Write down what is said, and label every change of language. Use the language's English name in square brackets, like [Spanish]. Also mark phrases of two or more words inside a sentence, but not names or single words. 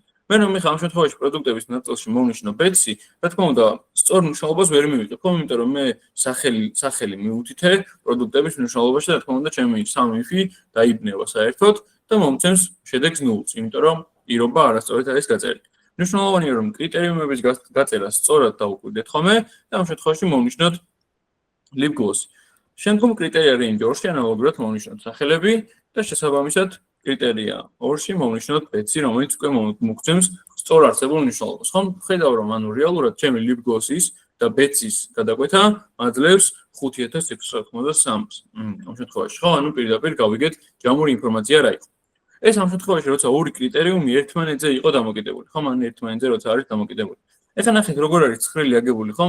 [Georgian] მე რომ მე ამ შემთხვევაში პროდუქტების ნაწილში მოვნიშნო Betsy, რა თქმა უნდა, სწორ მნიშვნელობას ვერ მივიღებ, ხო, იმიტომ რომ მე სახელი მივუთითე პროდუქტების მნიშვნელობაში და რა თქმა უნდა, ჩემი 3F დაიბნევა საერთოდ და მომცემს შედეგს 0-ს, იმიტომ რომ პირობა არასწორად არის გაწერილი. მნიშვნელოვანია რომ კრიტერიუმების გაწერა სწორად დავუკვირდეთ ხოლმე და ამ შემთხვევაში მოვნიშნოთ [English] lip gloss. [Georgian] შემდგომ კრიტერია range 2-ში ანალოგიურად მოვნიშნოთ სახელები და შესაბამისად კრიტერია 2-ში მოვნიშნოთ Betsy, რომელიც უკვე მოგცემს სწორ არსებულ მნიშვნელობას. ხომ ხედავ რომ ანუ რეალურად ჩემი [English] lip gloss- [Georgian] ის და Betsy-ის გადაკვეთა მაძლევს 5693-ს. ამ შემთხვევაში ხო, ანუ პირდაპირ გავიგეთ ჯამური ინფორმაცია რა იყო. ეს ამ შემთხვევაში როცა ორი კრიტერიუმი ერთმანეთზე იყო დამოკიდებული, ხომ? ანუ ერთმანეთზე როცა არის დამოკიდებული. ეხლა ნახეთ როგორ არის ცხრილი აგებული, ხომ?